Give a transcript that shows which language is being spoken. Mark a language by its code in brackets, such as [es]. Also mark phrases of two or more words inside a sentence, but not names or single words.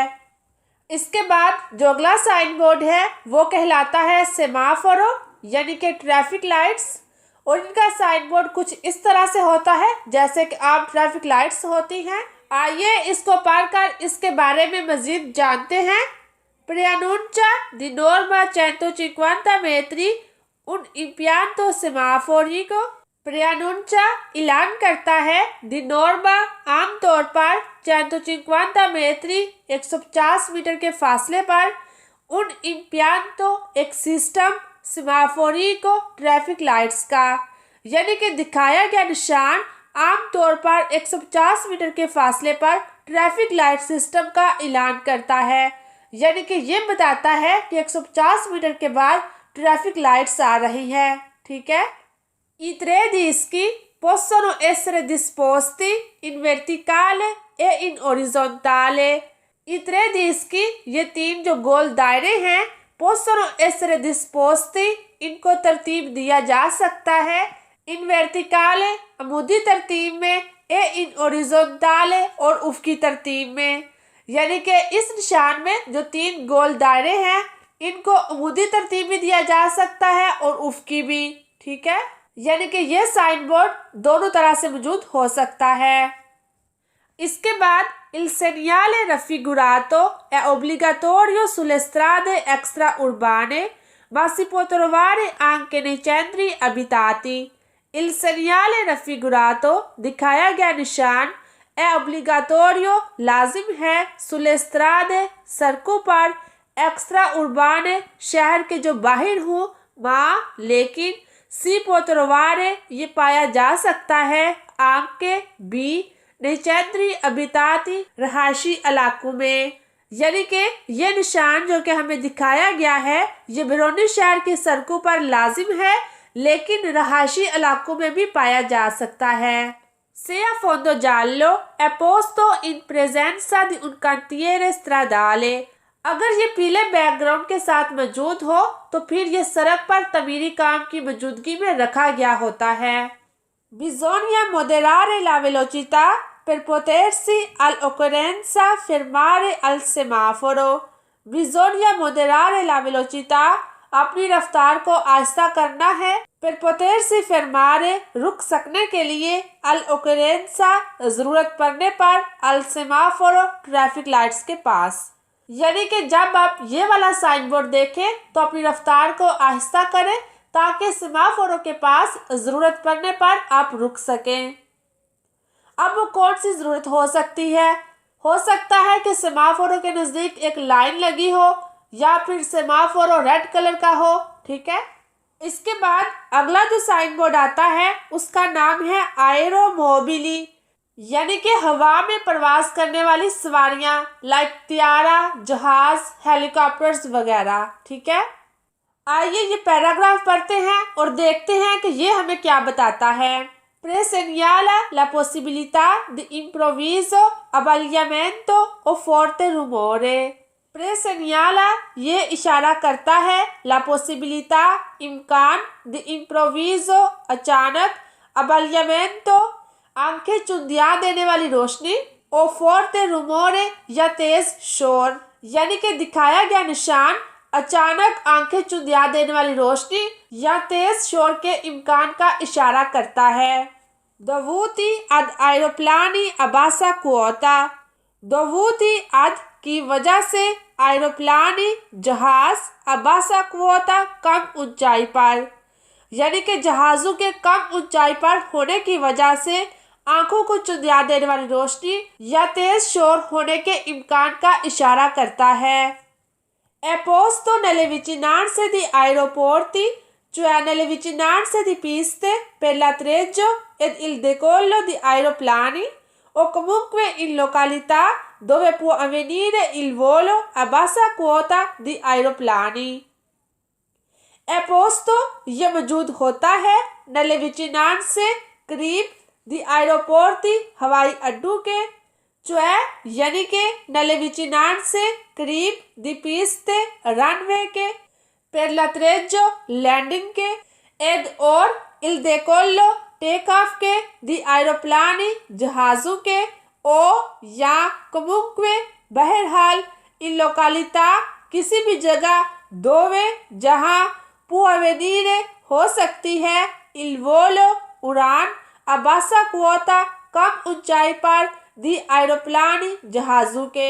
[ur] اس کے بعد جو اگلا [en] sign board [ur] ہے وہ کہلاتا ہے سیمافورو، یعنی کہ [en] traffic lights, [ur] اور ان کا [en] sign board [ur] کچھ اس طرح سے ہوتا ہے جیسے کہ عام [en] traffic lights [ur] ہوتی ہیں. آئیے اس کو پار کر اس کے بارے میں مزید جانتے ہیں. [it] Preannuncia di norma 150 metri un impianto semaforico. [ur] Preannuncia اعلان کرتا ہے, [it] di norma [ur] عام طور پر 150 metri 150 میٹر کے فاصلے پر, [it] un impianto [ur] ایک سسٹم, semaforico [en] traffic lights [ur] کا، یعنی کہ دکھایا گیا نشان عام طور پر 150 میٹر کے فاصلے پر [en] traffic light system [ur] کا اعلان کرتا ہے، یعنی کہ یہ بتاتا ہے کہ 150 میٹر کے بعد [en] traffic lights [ur] آ رہی ہے۔ ٹھیک ہے. [it] I tre dischi possono essere disposti in verticale e in orizzontale. I tre dischi [ur] یہ تین جو گول دائرے ہیں, [it] possono essere disposti [ur] ان کو ترتیب دیا جا سکتا ہے, [it] in verticale [ur] عمودی ترتیب میں, [it] e in orizzontale [ur] اور افقی ترتیب میں، یعنی کہ اس نشان میں جو تین گول دائرے ہیں ان کو عمودی ترتیب میں دیا جا سکتا ہے اور افقی بھی. ٹھیک ہے، یعنی کہ یہ [en] sign board [ur] دونوں طرح سے موجود ہو سکتا ہے. اس کے بعد [it] il segnale raffigurato è obbligatorio sulle strade extraurbane, ma si può trovare anche nei centri abitati. Il segnale raffigurato [ur] دکھایا گیا نشان [it] è obbligatorio [ur] لازم ہے, [it] sulle strade [ur] سڑکوں پر, extraurbane शहर کے جو باہر ہو, ma लेकिन, [it] si può trovare [ur] یہ پایا جا سکتا ہے, anche भी, [it] nei centri abitati [ur] رہائشی علاقوں میں، یعنی کہ یہ نشان جو کہ ہمیں دکھایا گیا ہے یہ بیرونی شہر کی سڑکوں پر لازم ہے لیکن رہائشی علاقوں میں بھی پایا جا سکتا ہے. [it] Se a fondo giallo è posto in presenza di un cantiere stradale, [ur] اگر یہ پیلے بیک گراؤنڈ کے ساتھ موجود ہو تو پھر یہ سڑک پر تعمیری کام کی موجودگی میں رکھا گیا ہوتا ہے. [it] Bisogna moderare la velocità per potersi all'occorrenza fermare al semaforo. Bisogna moderare la velocità, [ur] اپنی رفتار کو آہستہ کرنا ہے. पर [it] potersi fermare [ur] رک سکنے کے لیے, all'occorrenza ضرورت پڑنے پر, [it] al semaforo [en] traffic lights [ur] کے پاس. یعنی کہ جب آپ یہ والا [en] sign board [ur] دیکھیں تو اپنی رفتار کو آہستہ کریں تاکہ سیمافوروں کے پاس ضرورت پڑنے پر آپ رک سکیں. اب وہ کون سی ضرورت ہو سکتی ہے? ہو سکتا ہے کہ سیمافوروں کے نزدیک ایک لائن لگی ہو یا پھر سیمافورو [en] red colour [ur] کا ہو. ٹھیک ہے، اس کے بعد اگلا جو [en] sign board [ur] آتا ہے اس کا نام ہے آیروموبیلی، یعنی کہ ہوا میں پرواس کرنے والی سواریاں، لائک طیارہ، جہاز، ہیلی کاپٹرز وغیرہ. ٹھیک ہے، آئیے یہ پیراگراف پڑھتے ہیں اور دیکھتے ہیں کہ یہ ہمیں کیا بتاتا ہے. [it] Presegnala la possibilità di improvviso abbagliamento o forte rumore. [ur] Presegnala یہ اشارہ کرتا ہے, [it] la possibilità [ur] इम्कान, [it] di improvviso [ur] अचानक, abbagliamento آنکھیں چندھیا دینے والی روشنی, [it] o forte rumore [ur] یا تیز شور، یعنی کہ دکھایا گیا نشان اچانک آنکھیں چندھیا دینے والی روشنی یا تیز شور کے امکان کا اشارہ کرتا ہے. [it] dovuti ad aeroplani a bassa quota, dovuti ad [ur] کی وجہ سے, [it] aeroplani जहाज, a bassa quota [ur] کم اونچائی پر، یعنی کہ جہازوں کے کم اونچائی پر ہونے کی وجہ سے آنکھوں کو چندھیا دینے والی روشنی یا تیز شور ہونے کے امکان کا اشارہ کرتا ہے. [it] È posto nelle vicinanze di aeroporti, cioè nelle vicinanze di piste per l'atterraggio ed il decollo di aeroplani o comunque in località dove può avvenire il volo a bassa quota di aeroplani. È posto [ur] یہ موجود ہوتا ہے, [it] nelle vicinanze [ur] करीब, [it] di aeroporti [ur] ہوائی اڈوں کے، یعنی کے नले विचिनान سے قریب, [it] di piste [ur] رن وے کے, [it] per l'atterraggio [ur] لینڈنگ کے, एड और [it] il decollo [en] take off [ur] के, [it] di aeroplani [ur] جہازوں کے, ओ या comunque बहरहाल, [it] in località [ur] کسی بھی جگہ, dove जहां, [it] può avvenire [ur] ہو سکتی ہے, [it] il volo [ur] उड़ान, [it] a bassa quota [ur] کم اونچائی پر, [it] di aeroplani [ur] جہازوں کے.